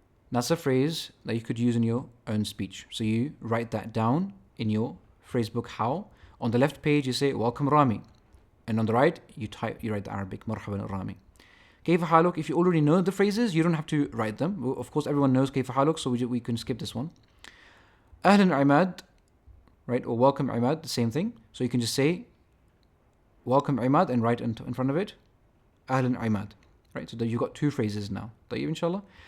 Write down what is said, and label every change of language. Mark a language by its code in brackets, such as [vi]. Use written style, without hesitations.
[en] That's a phrase that you could use in your own speech. So you write that down in your phrasebook. How? On the left page you say welcome Rami, and on the right you write the Arabic [ar] مرحبا رامي. كيف حالك? [en] If you already know the phrases, you don't have to write them. Of course, everyone knows [ar] كيف حالك, [en] so we can skip this one. [ar] أهلا عماد, right? [en] Or welcome Imad, the same thing. So you can just say welcome Imad and write in front of it Ahlan Imad, right? So that you got two phrases now. طيب, inshallah.